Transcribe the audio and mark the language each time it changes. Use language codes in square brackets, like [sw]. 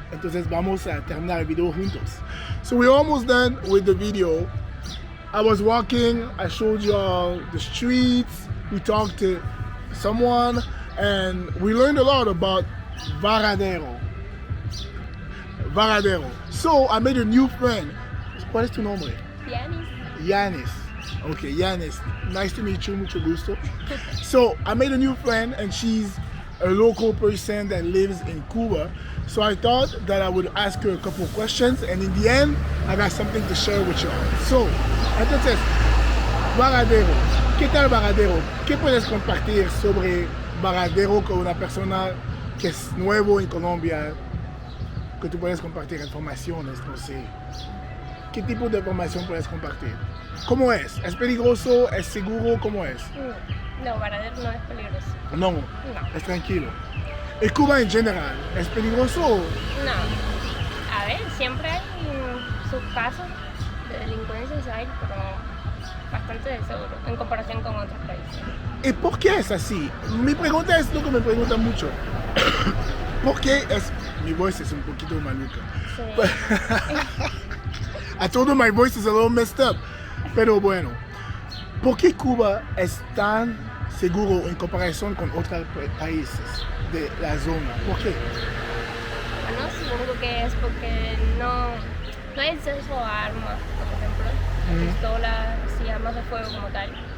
[es] Entonces vamos a terminar el video juntos. [en] So we're almost done with the video. I was walking, I showed y'all the streets, we talked to someone, and we learned a lot about Varadero. So I made a new friend. [es] ¿Cuál es tu nombre? [en] Yanis. Okay, Yanis. Nice to meet you, [es] mucho gusto. [en] So I made a new friend and she's a local person that lives in Cuba. So I thought that I would ask her a couple of questions and in the end, I got something to share with y'all. [es] So, entonces, Varadero. ¿Qué tal Varadero? ¿Qué puedes compartir sobre Varadero con una persona que es nuevo en Colombia? Que tú puedes compartir informaciones, no sé. ¿Qué tipo de información puedes compartir? ¿Cómo es? ¿Es peligroso? ¿Es seguro? ¿Cómo es? No, Varadero no es peligroso. No, es tranquilo. ¿Y Cuba en general? ¿Es peligroso? No. A ver, siempre hay sus casos de delincuencia, hay, pero bastante seguro en comparación con otros países. ¿Y por qué es así? Mi pregunta es lo que me preguntan mucho. ¿Por qué es mi voz es un poquito maluca. Sí. [en] I told her my voice is a little messed up. [es] Pero bueno, ¿por qué Cuba es tan seguro en comparación con otros países de la zona? ¿Por qué? Bueno, supongo que es porque no hay acceso a armas, por ejemplo, pistolas y armas de fuego como tal.